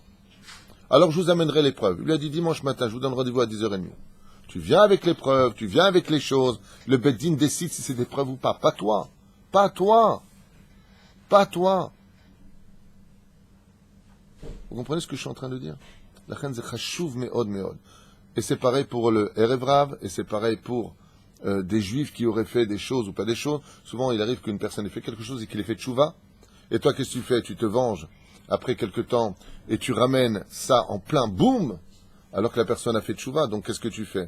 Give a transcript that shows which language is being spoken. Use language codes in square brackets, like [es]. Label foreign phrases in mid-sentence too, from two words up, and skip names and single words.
[fr] Alors je vous amènerai les preuves. Il lui a dit, dimanche matin, je vous donne rendez-vous à 10h30. Tu viens avec les preuves, tu viens avec les choses. Le Beddin décide si c'est des preuves ou pas. Pas toi. Pas toi. Pas toi. Vous comprenez ce que je suis en train de dire? La reine c'est [he] חשוב מאוד מאוד. [fr] Et c'est pareil pour le [he] ערב רב, [fr] et c'est pareil pour des juifs qui auraient fait des choses ou pas des choses. Souvent, il arrive qu'une personne ait fait quelque chose et qu'il ait fait tchouva. Et toi, qu'est-ce que tu fais? Tu te venges après quelque temps et tu ramènes ça en plein boum, alors que la personne a fait tchouva. Donc, qu'est-ce que tu fais?